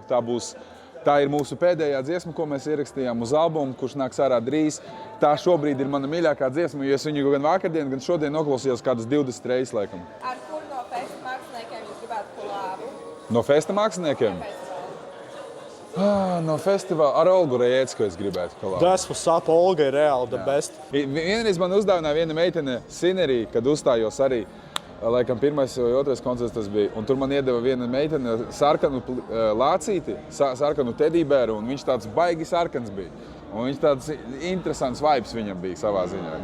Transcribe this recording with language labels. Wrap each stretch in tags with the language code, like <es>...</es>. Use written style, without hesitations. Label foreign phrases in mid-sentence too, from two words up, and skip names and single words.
<lv>Tā ir mūsu pēdējā dziesma, ko mēs ierakstījām uz albumu, kurš nāks ārā drīz. Tā šobrīd ir mana mīļākā dziesma, jo es viņu gan vakardien, gan šodien noklausījos kādas 20 reizes laikam. Ar kur no festa māksliniekiem jūs gribētu kolābu? No festa māksliniekiem? No festivāla ar Olgu Rejēcku es gribētu kolābu.</lv> <en>Tas was up,</en> <lv>Olga ir reāli</lv> <en>the best.</en> <lv>Vienreiz man uzdāvināja viena meitene Sinerī, kad uzstājos arī, laikam pirmais vai otrais koncerts tas bija. Un tur man iedeva viena meitene sarkanu lācīti, sarkanu tedībēru, un viņš tāds baigi sarkans bija. Un viņš tāds interesants vibes viņam bija savā ziņā.</lv>